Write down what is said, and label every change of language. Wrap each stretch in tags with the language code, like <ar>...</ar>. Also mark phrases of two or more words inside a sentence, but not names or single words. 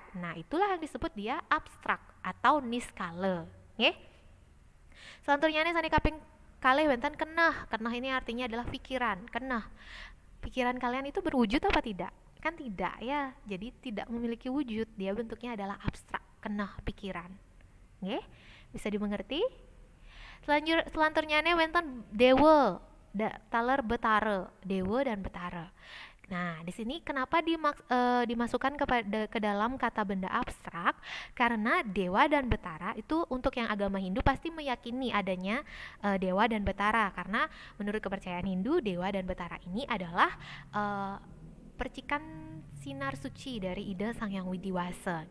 <id>Nah, itulah yang disebut dia abstrak atau niskala, nggih. Selanjutnya nih</id> <ban>sani kaping kalih wenten kenah.</ban> <id>Kenah ini artinya adalah pikiran. Kenah. Pikiran kalian itu berwujud apa tidak? Kan tidak ya. Jadi tidak memiliki wujud. Dia bentuknya adalah abstrak. Kenah pikiran. Nggih? Bisa dimengerti? Selanjutnya</id> <ban>wonten dewa, taler betara,</ban> <id>dewa dan betara. Nah, di sini kenapa dimasukkan ke dalam kata benda abstrak? Karena dewa dan betara itu untuk yang agama Hindu pasti meyakini adanya dewa dan betara, karena menurut kepercayaan Hindu dewa dan betara ini adalah percikan sinar suci dari Ida Sang Hyang Widiwasa.</id>